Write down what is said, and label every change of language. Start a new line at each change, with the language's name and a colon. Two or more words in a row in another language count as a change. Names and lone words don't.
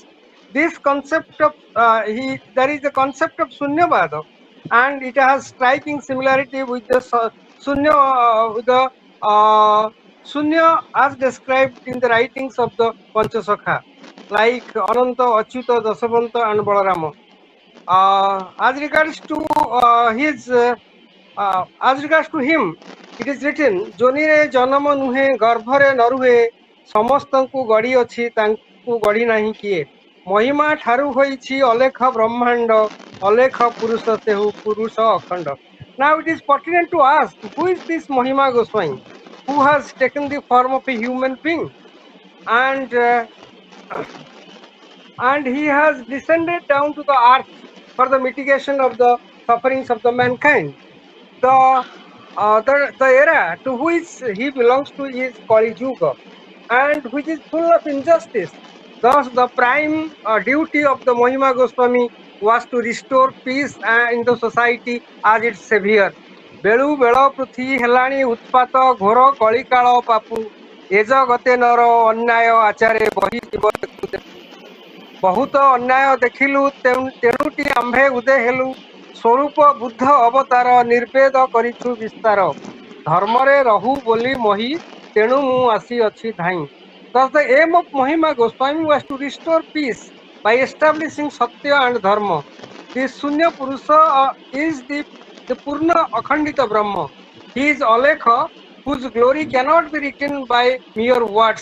English: This concept of there is the concept of Sunyavada, and it has striking similarity with the Sunya as described in the writings of the Panchasakha, like Ananta, Achyuta, Dasavanta, and Balarama. As regards to as regards to him, it is written,
Odia: ଯୋନିରେ ଜନମ ନୁହେ, ଗର୍ଭରେ ନରୁହେ, ସମସ୍ତଙ୍କୁ ଗଢ଼ି ଅଛି ତାଙ୍କୁ ଗଢ଼ି ନାହିଁ କିଏ ମହିମା ଠାରୁ ହୋଇଛି ଅଲେଖ ବ୍ରହ୍ମାଣ୍ଡ ଅଲେଖ ପୁରୁଷ ସେହୁ ପୁରୁଷ ଅଖଣ୍ଡ.
English: Now it is pertinent to ask, who is this Mahima Goswami, who has taken the form of a human being, and he has descended down to the earth for the mitigation of the sufferings of the mankind. The era to which he belongs to is Kali Yuga, and which is full of injustice. Thus, the prime duty of the Mahima Goswami was to restore peace in the society as its savior.
Odia: ବେଳୁ ବେଳ ପୃଥି ହେଲାଣି ଉତ୍ପାତ ଘୋର କଳିକାଳ ପାପୁ ଏ ଜଗତେ ନର ଅନ୍ୟାୟ ଆଚାରେ ବହି ଯିବ ଦେଖୁ ଦେଖୁ ବହୁତ ଅନ୍ୟାୟ ଦେଖିଲୁ ତେଣୁଟି ଆମ୍ଭେ ଉଦେ ହେଲୁ ସ୍ୱରୂପ ବୁଦ୍ଧ ଅବତାର ନିର୍ବେଦ କରିଛୁ ବିସ୍ତାର ଧର୍ମରେ ରହୁ ବୋଲି ମହି ତେଣୁ ମୁଁ ଆସିଅଛି ଧାଇଁ.
English: Thus the aim of Mahima Goswami was to restore peace by establishing Satya and Dharma. This Sunya Purusa is the Purna Akhandita Brahma. He is Alekha, whose glory cannot be written by mere words.